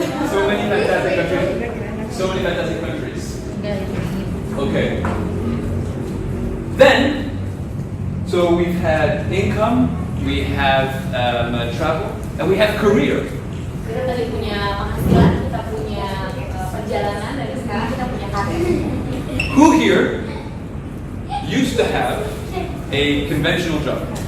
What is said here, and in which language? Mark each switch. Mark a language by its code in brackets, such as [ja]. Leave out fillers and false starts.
[en] So many fantastic countries. So many fantastic countries. Okay. Then, so we've had income, we have travel, and we have career. [id] Kita tadi punya penghasilan, kita punya perjalanan, dan sekarang kita punya karir. [en] Who here used to have a conventional job?